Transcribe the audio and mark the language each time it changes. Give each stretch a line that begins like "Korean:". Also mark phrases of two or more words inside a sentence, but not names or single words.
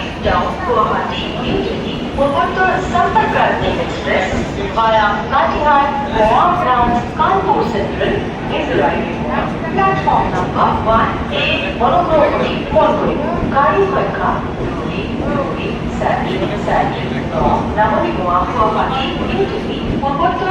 English: down Guwahati, New Delhi, Mohammadpur Sampark Krantiki Express via Katihar, Goa branch, Kanpur Central is arriving on platform number 1A, Monogorodi, Mongoy, Kari Marka, Ruri, Sati, Navani Goa, Guwahati, New Delhi, Mohammadpur